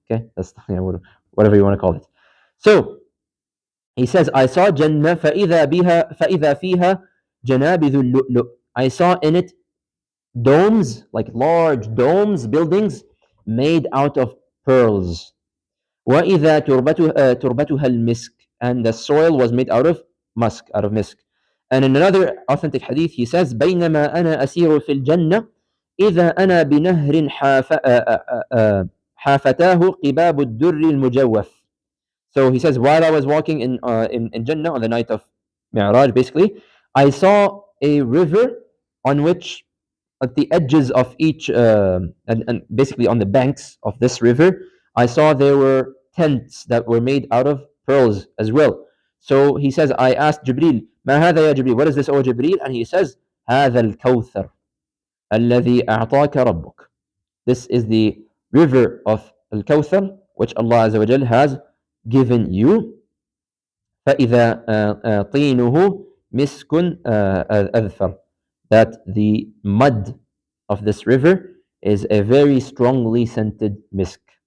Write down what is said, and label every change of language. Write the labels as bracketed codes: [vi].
[en] Okay, that's whatever you want to call it. So he says, I saw Jannah [ar] فإذا فيها جنابذ اللؤلؤ. [en] I saw in it domes, like large domes, buildings made out of pearls. [ar] وإذا تربتها المسك, [en] and the soil was made out of musk, out of misk. And in another authentic hadith, he says, [ar] بينما أنا أسير في الجنة إذا أنا بنهر حافتاه قباب الدر المجوف. [en] So he says, while I was walking in Jannah on the night of Mir'aj, basically, I saw a river on which, at the edges of each, and basically on the banks of this river, I saw there were tents that were made out of pearls as well. So he says, I asked Jibreel, [ar] ما هذا يا Jibreel? [en] What is this, O Jibreel? And he says, [ar] هذا الكوثر الذي أعطاك ربك. [en] This is the river of Al-Kawthar, which Allah Azza wa Jal has given you. [ar] فإذا طينه مسك أذفر. [en] That the mud of this river is a very strongly scented misk.